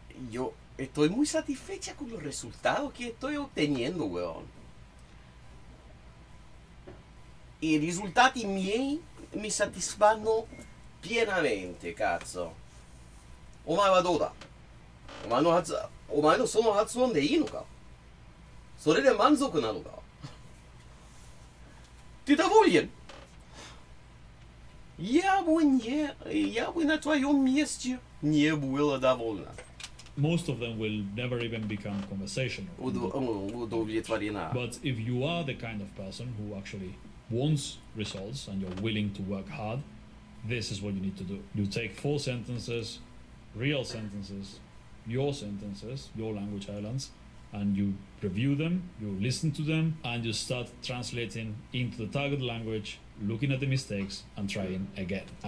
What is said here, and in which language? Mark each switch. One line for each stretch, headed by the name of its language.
Spanish: Yo estoy muy satisfecha con los resultados que estoy obteniendo, weón.
Italian: I risultati miei mi soddisfanno pienamente, cazzo.
Japanese: お前はどうだ？お前のその発音でいいのか？それで満足なのか？
Russian: Ты доволен? Я бы на твоем месте не была довольна.
English: Most of them will never even become conversational.
Russian: Удовлетворена.
English: But if you are the kind of person who actually wants results and you're willing to work hard, this is what you need to do. You take 4 sentences, real sentences, your language islands, and you review them, you listen to them, and you start translating into the target language, looking at the mistakes, and trying again.